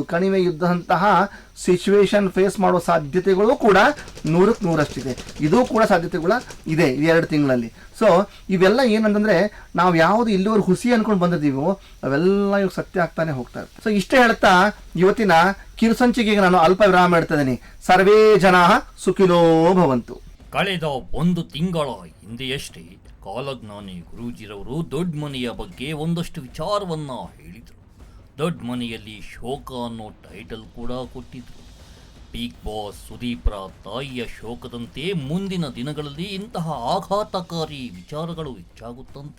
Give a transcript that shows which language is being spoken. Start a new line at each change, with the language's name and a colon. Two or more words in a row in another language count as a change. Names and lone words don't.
Kannada: ಕಣಿವೆ ಯುದ್ಧ ಅಂತಹ
English: situation face
Kannada: ಮಾಡೋ ಸಾಧ್ಯತೆಗಳು ಕೂಡ 100ಕ್ಕೆ 100ರಷ್ಟಿದೆ. ಇದು ಕೂಡ ಸಾಧ್ಯತೆಗಳು ಇದೆ ಈ 2 ತಿಂಗಳಲ್ಲಿ. ಸೊ ಇವೆಲ್ಲ ಏನಂತಂದ್ರೆ ನಾವು ಯಾವುದು ಇಲ್ಲಿವರೆಗೂ ಹುಸಿ ಅನ್ಕೊಂಡು ಬಂದಿದ್ದೀವೋ ಅವೆಲ್ಲ ಇವಾಗ ಸತ್ಯ ಆಗ್ತಾನೆ ಹೋಗ್ತಾ ಇರುತ್ತೆ. ಸೊ ಇಷ್ಟೇ ಹೇಳ್ತಾ ಇವತ್ತಿನ ಕಿರುಸಂಚಿಕೆಗೆ ನಾನು ಅಲ್ಪ ವಿರಾಮ ಇಡ್ತಾ ಇದ್ದೀನಿ.
Sanskrit: ಸರ್ವೇ ಜನಾ ಸುಖಿನೋ ಭವಂತು.
Kannada: ಕಳೆದ 1 ತಿಂಗಳ ಹಿಂದೆಯಷ್ಟೇ ಕಾಲಜ್ಞಾನಿ ಗುರೂಜಿರವರು ದೊಡ್ಡ ಮನೆಯ ಬಗ್ಗೆ ಒಂದಷ್ಟು ವಿಚಾರವನ್ನ ಹೇಳಿದರು. ದೊಡ್ಡ ಮನೆಯಲ್ಲಿ ಶೋಕ ಅನ್ನೋ ಟೈಟಲ್ ಕೂಡ ಕೊಟ್ಟಿದ್ರು. ಬಿಗ್ ಬಾಸ್ ಸುದೀಪ್ರ ತಾಯಿಯ ಶೋಕದಂತೆ ಮುಂದಿನ ದಿನಗಳಲ್ಲಿ ಇಂತಹ ಆಘಾತಕಾರಿ ವಿಚಾರಗಳು ಹೆಚ್ಚಾಗುತ್ತಂತೆ.